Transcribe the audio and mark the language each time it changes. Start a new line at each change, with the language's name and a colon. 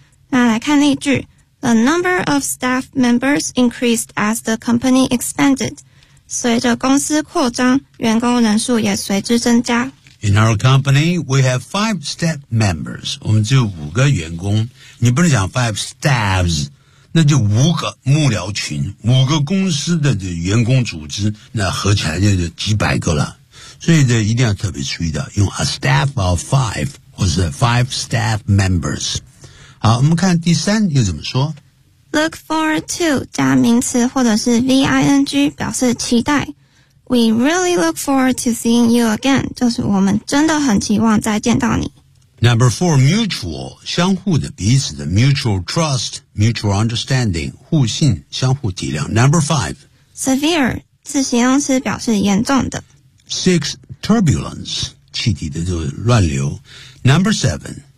Chinese: 那来看例句
English: ，The number of staff members increased as the company expanded。
Chinese: 随着公司扩张，员工人数也随之增加。
English: In our company, we have 5 staff members.
Chinese: 我们只有五个员工。你不能讲
English: 5 staffs,
Chinese: 那就五个幕僚群，五个公司的员工组织，那合起来就几百个了。所以这一定要特别注意的，用
English: a staff of 5,
Chinese: 或是
English: 5 staff members.
Chinese: 好，我们看第三又怎么说？
English: Look forward to
Chinese: 加名词或者是 V-I-N-G 表示期待。
English: We really look forward to seeing you again.
Chinese: 就是我们真的很期望再见到你。
English: Number four, mutual,
Chinese: 相互的彼此的
English: mutual trust, mutual understanding,
Chinese: 互信相互体谅。
English: Number five,
Chinese: severe, 是形容词表示严重的。 Six, turbulence, 气体的这个乱流。
English: Number seven,